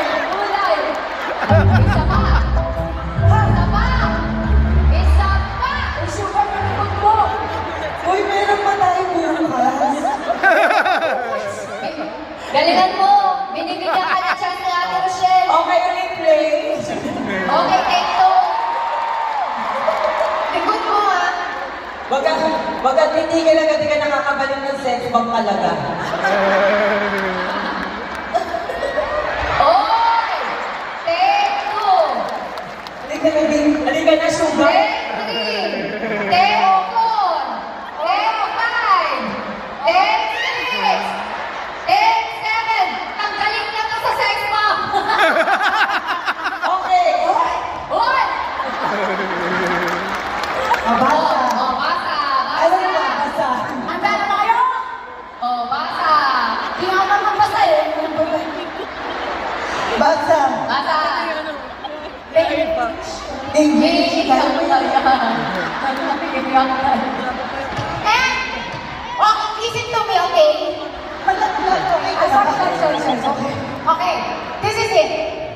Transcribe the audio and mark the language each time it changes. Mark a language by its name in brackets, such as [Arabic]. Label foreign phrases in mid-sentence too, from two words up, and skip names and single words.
[Filipino] Isa pa! Isa pa! Sugar na naman po. Uy, meron pa tayo bukas. Galingan mo! Binibigyan ka na chance ni Ate Rochelle! Okay, ulit play. [English] Okay, take two! [Filipino] Likod mo ah! Wag titigil agad ka nakakabalik ng [English] sex bomb [Filipino] talaga. [English] Okay! Take two! [Filipino] Halika na, sugar. [English] Take three! Take four! Take five! Take six! Take seven! [Filipino] Tanggalin niya to sa [English] sex bomb! [Filipino] Okay. Hoy! Abasa. Oh, basa! Ano na Basa! abasa? Handa na ba kayo? Oh, basa! Di nga naman magbasa eh. Basa. Basa! [English] English. Listen to me, okay? Okay. Sorry. Okay, this is it.